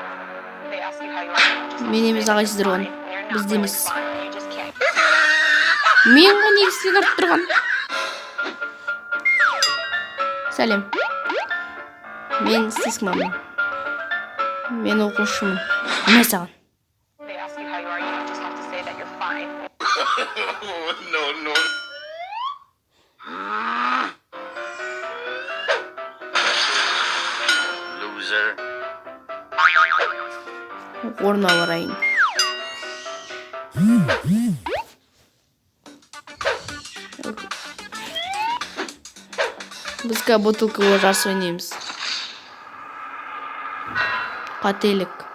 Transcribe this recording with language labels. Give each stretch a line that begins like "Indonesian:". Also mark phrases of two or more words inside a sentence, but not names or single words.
Kazakh: Мен емес ағайсыздар оны. Бізде емес. Мен ғой негізінен ұрып тұрған. Сәлем. Мен стискмамын. Мен оқушымын. Не саған?
English: They ask you how you are, you just have to say that you're fine. No. Loser.
Kazakh: Орнына барайын. Біз бутылкаға жарыс ойнаймыз. Қателік.